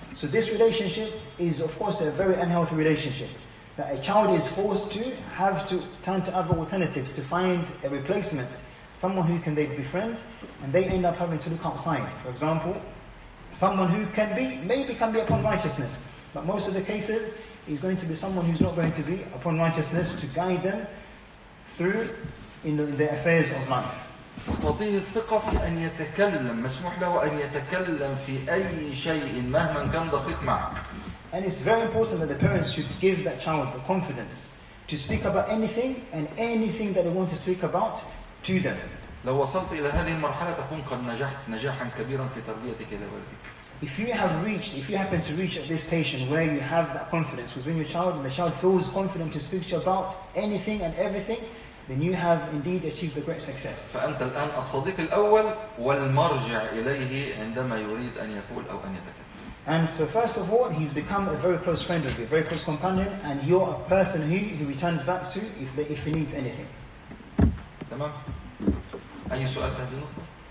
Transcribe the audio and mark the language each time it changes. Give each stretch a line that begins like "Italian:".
English: So this relationship is, of course, a very unhealthy relationship, that a child is forced to have to turn to other alternatives to find a replacement, someone who they befriend, and they end up having to look outside. For example, someone who maybe can be upon righteousness, but most of the cases is going to be someone who's not going to be upon righteousness to guide them through in the affairs of life.
Arabic: تعطيه الثقة في أن يتكلم، مسموح له أن يتكلم في أي شيء مهما كان دقيق معك.
English: And it's very important that the parents should give that child the confidence to speak about anything and anything that they want to speak about to them.
Arabic: لو وصلت إلى هذه المرحلة تكون قد نجحت نجاحا كبيرا في تربيتك لولدك.
English: If you happen to reach at this station where you have that confidence within your child, and the child feels confident to speak to you about anything and everything, then you have indeed achieved a great success.
Arabic: فأنت الآن الصديق الأول والمرجع إليه عندما يريد أن يقول أو أن يتكلم.
English: And so first of all, he's become a very close friend of you, a very close companion, and you're a person who he returns back to if he needs anything.
Arabic: تمام؟ أي سؤال في هذه النقطة؟